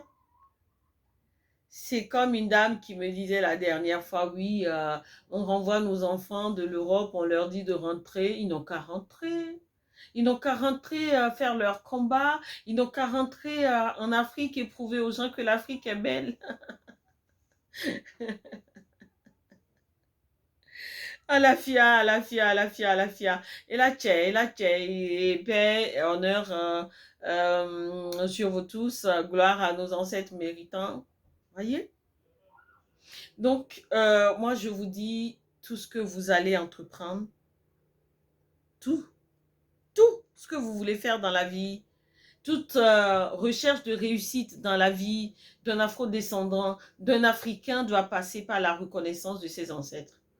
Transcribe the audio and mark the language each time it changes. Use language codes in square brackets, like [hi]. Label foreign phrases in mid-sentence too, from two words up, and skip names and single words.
[fr] C'est comme une dame qui me disait la dernière fois, oui, on renvoie nos enfants de l'Europe, on leur dit de rentrer, ils n'ont qu'à rentrer. Ils n'ont qu'à rentrer faire leur combat. Ils n'ont qu'à rentrer en Afrique et prouver aux gens que l'Afrique est belle. Ah, la fia, la fia, la fia, la fia. Et la tchè, et paix, et honneur sur vous tous, gloire à nos ancêtres méritants. Voyez? Donc, moi, je vous dis, tout ce que vous allez entreprendre, tout ce que vous voulez faire dans la vie, toute recherche de réussite dans la vie d'un afro-descendant, d'un Africain doit passer par la reconnaissance de ses ancêtres.